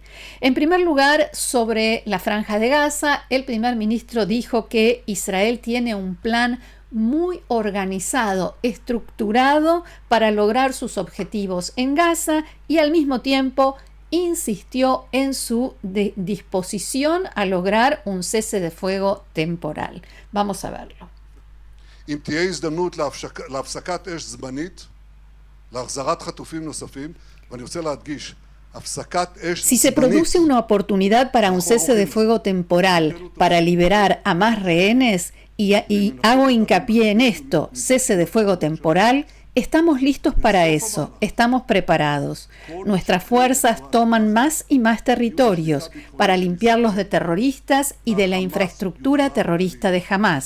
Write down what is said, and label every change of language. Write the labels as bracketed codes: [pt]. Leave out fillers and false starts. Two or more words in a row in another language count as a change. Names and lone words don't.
[es] En primer lugar, sobre la Franja de Gaza, el primer ministro dijo que Israel tiene un plan muy organizado, estructurado para lograr sus objetivos en Gaza y al mismo tiempo insistió en su disposición a lograr un cese de fuego temporal. Vamos a verlo. [he] אם תהיה הזדמנות להפסקת אש זמנית, להחזרת חטופים נוספים, ואני רוצה להדגיש, [es] si se produce una oportunidad para un cese de fuego temporal, para liberar a más rehenes, y hago hincapié en esto, cese de fuego temporal, estamos listos para eso, estamos preparados. Nuestras fuerzas toman más y más territorios para limpiarlos de terroristas y de la infraestructura terrorista de Hamás.